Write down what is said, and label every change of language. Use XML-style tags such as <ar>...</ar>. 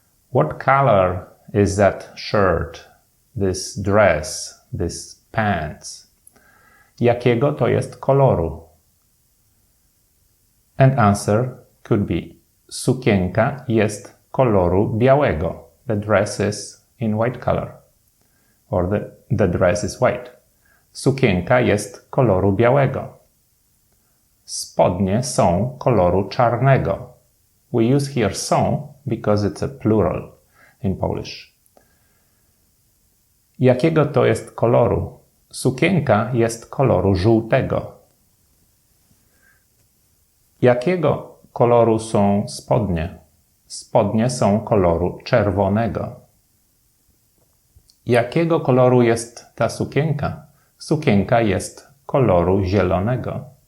<en>What color is that shirt, this dress, these pants?</en> <pl>Jakiego to jest koloru?</pl> <en>And answer could be,</en> <pl>sukienka jest koloru białego.</pl> <en>The dress is in white color. Or the dress is white.</en> <pl>Sukienka jest koloru białego. Spodnie są koloru czarnego.</pl> <en>We use here są because it's a plural in Polish.</en> <pl>Jakiego to jest koloru? Sukienka jest koloru żółtego. Jakiego koloru są spodnie? Spodnie są koloru czerwonego. Jakiego koloru jest ta sukienka? Sukienka jest koloru zielonego.</pl>